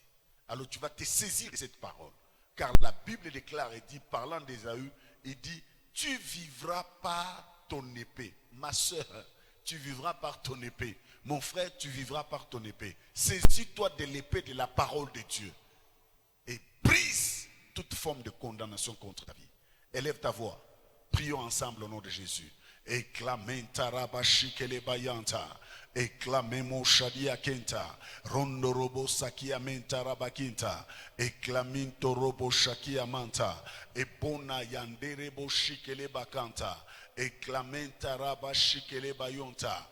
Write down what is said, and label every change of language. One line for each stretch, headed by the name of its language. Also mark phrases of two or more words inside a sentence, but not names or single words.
French: Alors tu vas te saisir de cette parole, car la Bible déclare et dit, parlant d'Ésaü, il dit, tu vivras par ton épée. Ma soeur, tu vivras par ton épée. Mon frère, tu vivras par ton épée. Saisis-toi de l'épée de la parole de Dieu et brise toute forme de condamnation contre ta vie. Élève ta voix. Prions ensemble au nom de Jésus. Eklamenta rabashikele bayanta. Eklamemo shadia kenta. Rondo robo sakia menta rabakinta. Eklaminto robo shakia manta. Ebona yanderebo shikele bakanta. Eklamenta rabashikele bayonta.